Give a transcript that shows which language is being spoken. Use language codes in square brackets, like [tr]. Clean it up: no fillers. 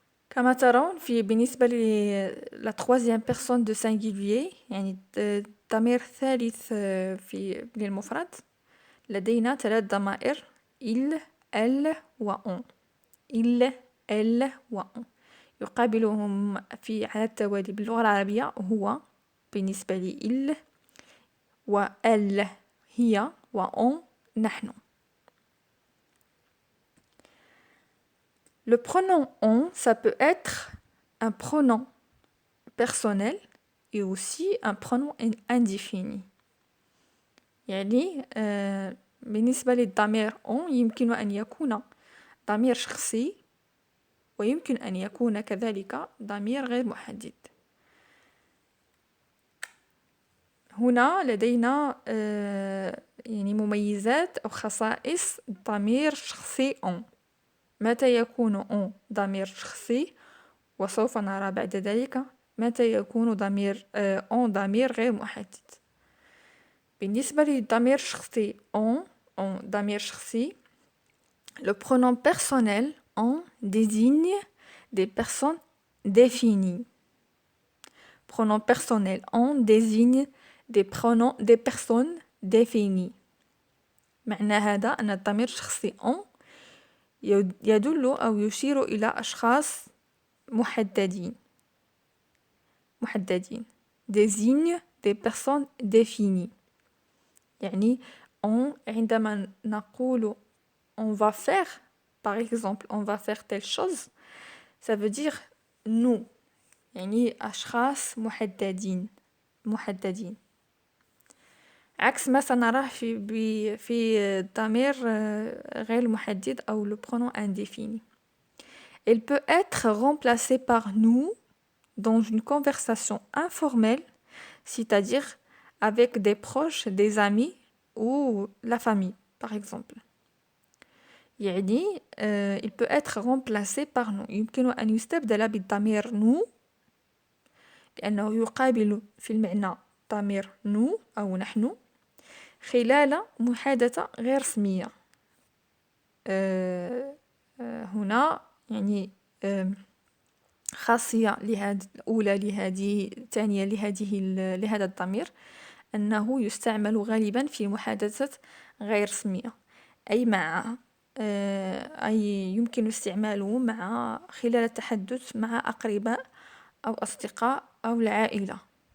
[ar] كما ترون بالنسبة [fr] la troisième personne de singulier [ar] يعني الضمير الثالث للمفرد لدينا ثلاث ضمائر il، elle و on. il، elle و on يقابلهم على التوالي باللغة العربية هو بالنسبة لي il و elle هي و on نحن. [fr] Le pronom on, ça peut être un pronom personnel et aussi un pronom indéfini. [ar] يعني بالنسبة للضمير on يمكن أن يكون ضمير شخصي ويمكن أن يكون كذلك ضمير غير محدد. هنا لدينا يعني مميزات أو خصائص ضمير شخصي on. متى يكون on ضمير شخصي؟ وسوف نرى بعد ذلك متى يكون ضمير on ضمير غير محدد. بالنسبة للضمير الشخصي on ضمير شخصي [fr] le pronom personnel on désigne des personnes définies. Pronom personnel on désigne des personnes définies. [ar] معنى هذا أن الضمير الشخصي on يدل أو يشير إلى أشخاص محددين [fr] désigne des personnes définies. يعني on [ar] عندما نقول [fr] on va faire par exemple on va faire telle chose ça veut dire nous [ar] يعني أشخاص محددين عكس ما سنراه في الضمير غير محدد أو [fr] le pronom indéfini. Il peut être remplacé par nous dans une conversation informelle, c'est-à-dire avec des proches, des amis ou la famille, par exemple. [ar] يعني [fr] il peut être remplacé par nous. [ar] يمكن أن يستبدل بالضمير nous لأنه يقابل في المعنى ضمير nous أو نحن خلال محادثة غير رسمية. هنا يعني خاصية الأولى الثانية لهذا الضمير أنه يستعمل غالبا في محادثة غير رسمية أي يمكن استعماله خلال التحدث مع أقرباء أو أصدقاء أو العائلة.